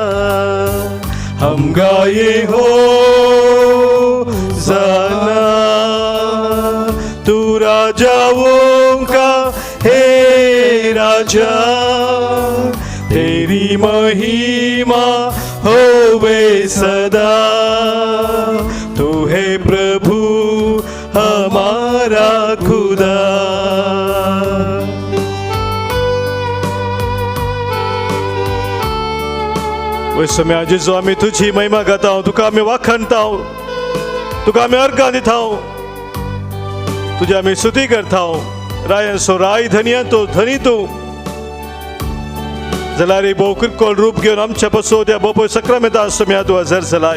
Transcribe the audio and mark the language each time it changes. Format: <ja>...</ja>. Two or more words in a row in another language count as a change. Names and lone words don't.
<hi>हम गाये होसाना, तू राजाओं का हे राजा, तेरी महिमा होवे सदा. तू है प्रभु हमारा खुदा.</hi> <kok>वैसम्या जेजू आमी तुझी महिमा गाता, तुका आमी वाखाणता, तुका आमी अर्गां दिता, तुझी आमी स्तुती करता. रायांचो राय धनी तो धनी तूं जाल्यार भोव किरकोळ रूप घेवन आमच्या पासून त्या बोपय सक्रामेंता सौम्या तूं हजर जालाय.</kok>